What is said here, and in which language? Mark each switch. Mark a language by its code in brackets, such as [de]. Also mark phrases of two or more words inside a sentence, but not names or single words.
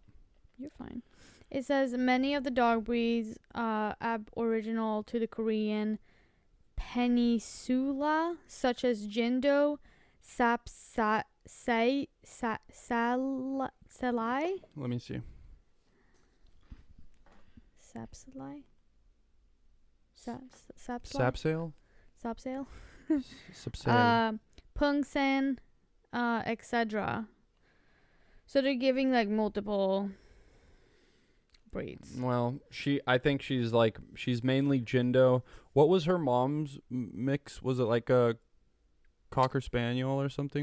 [en] You're fine. It says many of the dog breeds aboriginal to the Korean peninsula, such as Jindo, Salai. Let me see. Sapsalai? Sapsalai? Sapsail? Sapsail? Sapsail. Pungsan, etc. So they're giving like multiple breeds. Well, I think she's mainly Jindo. What was her mom's mix? Was it like a Cocker Spaniel or something?